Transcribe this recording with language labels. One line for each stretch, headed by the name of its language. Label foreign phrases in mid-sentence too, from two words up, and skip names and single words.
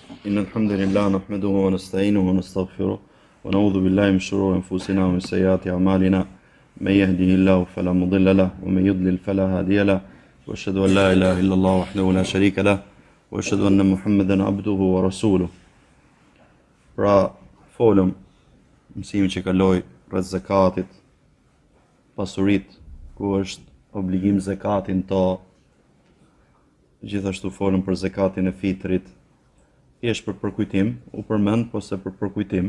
Arabic: إن الحمد لله نحمده ونستعينه ونستغفره ونعوذ بالله من شرور أنفسنا ومن سيئات أعمالنا من يهده الله فلا مضل له ومن يضلل فلا هادي له وأشهد أن لا إله إلا الله وحده لا شريك له وأشهد أن محمدا عبده ورسوله.
Albanian: Pra, folëm mësimi që kaloi rreth zakatit, pasurit, ku është obligim zakatin to. Gjithashtu folëm për zakatin e fitrit. Thjesht për përkujtim, u përmend po se për përkujtim.